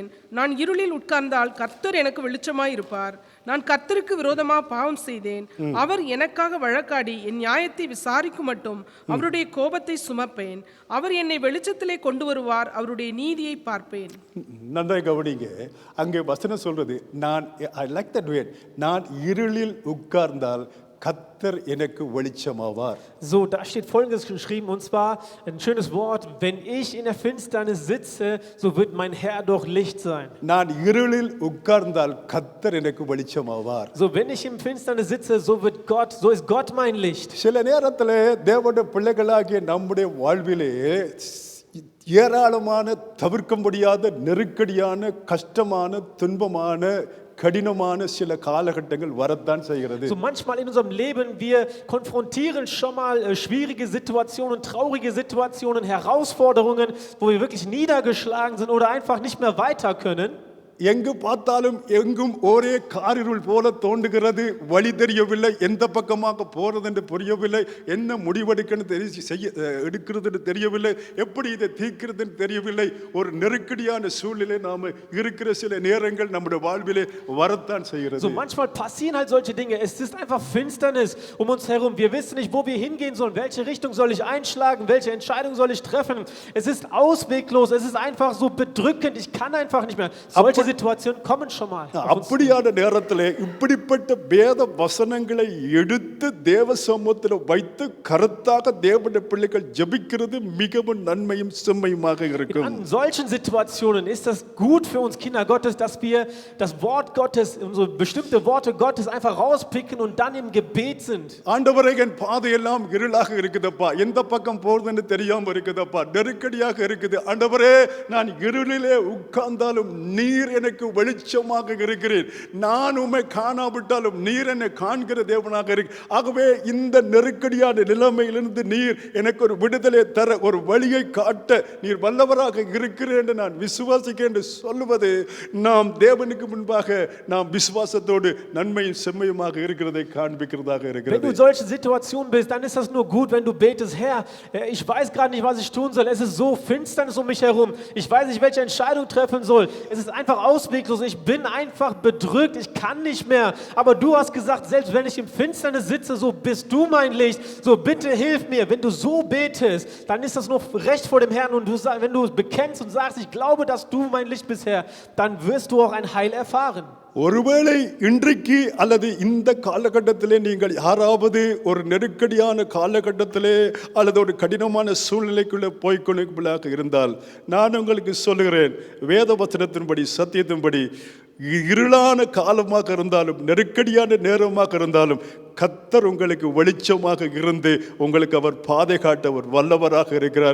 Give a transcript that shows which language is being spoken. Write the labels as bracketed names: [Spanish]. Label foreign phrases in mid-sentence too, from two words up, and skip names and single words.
[Tamil] நான் இருளில் உட்கார்ந்தால் கர்த்தர் எனக்கு வெளிச்சமாய் இருப்பார். நான் கர்த்தருக்கு விரோதமாக பாவம் செய்தேன். அவர் எனக்காக வழக்காடி என் நியாயத்தை விசாரிக்கும் மட்டும் அவருடைய கோபத்தை சுமப்பேன். அவர் என்னை வெளிச்சத்திலே கொண்டு வருவார். அவருடைய நீதியை பார்ப்பேன். நன்றாக கவனிங்க. அங்கே வசனம் சொல்றது, [English] I like that word. [Tamil] நான் இருளில் உட்கார்ந்தால் கர்த்தர் எனக்கு வெளிச்சமாவார். [German] So, da steht Folgendes geschrieben, und zwar ein schönes Wort: Wenn ich in der Finsternis sitze, so wird mein Herr doch Licht sein. [Tamil] நான் இருளில் உட்கார்ந்தால் கர்த்தர் எனக்கு வெளிச்சமாவார். [German] So, wenn ich im Finsternis sitze, so ist Gott mein Licht. [Tamil] சில நேரத்தில் தேவனுடைய பிள்ளைகளாகிய நம்முடைய வாழ்விலே ஏராளமான தவிர்க்க முடியாத நெருக்கடியான கஷ்டமான துன்பமான கடினமான சில காலகட்டங்கள் வரத்தான் செய்கிறது. [German] So manchmal in unserem Leben, wir konfrontieren schon mal schwierige Situationen, traurige Situationen, Herausforderungen, wo wir wirklich niedergeschlagen sind oder einfach nicht mehr weiter können. [Tamil] எங்கு பார்த்தாலும் எங்கும் ஒரே காரிருள் போல தோன்றுகிறது. வழி தெரியவில்லை, எந்த பக்கமாக போறது என்று புரியவில்லை, என்ன முடிவெடுக்கணும் எடுக்கிறதுன்னு தெரியவில்லை, எப்படி இதை தீர்க்கிறதுன்னு தெரியவில்லை. ஒரு நெருக்கடியான சூழ்நிலை நாம இருக்கிற சில நேரங்கள் நம்முடைய வாழ்விலே வரத்தான் செய்கிறது. [German] So manchmal passieren halt solche Dinge. Es ist einfach Finsternis um uns herum. Wir wissen nicht, wo wir hingehen sollen. Welche Richtung soll ich einschlagen? Welche Entscheidung soll ich treffen? Es ist ausweglos. Es ist einfach so bedrückend. Ich kann einfach nicht mehr. Solche Situationen kommen schon mal. [Tamil] அப்படியான நேரத்தில் இப்படிப்பட்ட வேத வசனங்களை எடுத்து தேவ சமூகத்தில் வைத்து கருத்தாக தேவனுடைய பிள்ளைகள் ஜெபிக்கிறது மிகவும் நன்மையும் செம்மையுமாக இருக்கும். [German] In solchen Situationen ist das gut für uns Kinder Gottes, dass wir das Wort Gottes, so bestimmte Worte Gottes einfach rauspicken und dann im Gebet sind. [Tamil] ஆண்டவரே, என் பாதையெல்லாம் இருளாக இருக்குதப்பா, எந்த பக்கம் போறதுன்னு தெரியாம இருக்குதப்பா, நெருக்கடியாக இருக்குது. ஆண்டவரே, நான் இருளிலே உட்கார்ந்தாலும் நீர் எனக்கு வெளிச்சமாக இருக்கிறீர். நான் உம்மை காணாவிட்டாலும் நீர் என்னை காண்கிற தேவனாக இருக்கு. ஆகவே இந்த நெருக்கடியான நிலைமையிலிருந்து நீர் எனக்கு ஒரு விடுதலை தர, ஒரு வழியை காட்ட நீர் வல்லவராக இருக்கிறேன் என்று நான் விசுவாசிக்கிறேன் என்று சொல்லுவது நாம் தேவனுக்கு முன்பாக நாம் விசுவாசத்தோடு நன்மையும் செம்மையுமாக இருக்கிறதை காண்பிக்கிறதாக [German] Wenn du [Tamil] இருக்கிறது. [German] in solchen Situationen bist, dann ist das nur gut, wenn du betest, Herr, ich weiß gerade nicht, was ich tun soll. Es ist so Finsternis um mich herum. Ich weiß nicht, welche Entscheidung treffen soll. Es ist einfach ausweglos. Ich bin einfach bedrückt. Ich kann nicht mehr. Aber du hast gesagt, selbst wenn ich im Finsternis sitze, so bist du mein Licht. So bitte hilf mir. Wenn du so betest, dann ist das noch recht vor dem Herrn. Und wenn du bekennst und sagst, ich glaube, dass du mein Licht bist, Herr, dann wirst du auch ein Heil erfahren. [Tamil] ஒருவேளை இன்றைக்கு அல்லது இந்த காலகட்டத்திலே நீங்கள் யாராவது ஒரு நெருக்கடியான காலகட்டத்திலே அல்லது ஒரு கடினமான சூழ்நிலைக்குள்ளே போய்கொள்ளாக இருந்தால் நான் உங்களுக்கு சொல்லுகிறேன், வேத வசனத்தின்படி சத்தியத்தின்படி இருளான காலமாக இருந்தாலும் நெருக்கடியான நேரமாக இருந்தாலும் கர்த்தர் உங்களுக்கு வெளிச்சமாக இருந்து உங்களுக்கு அவர் பாதை காட்ட அவர் வல்லவராக இருக்கிறார்.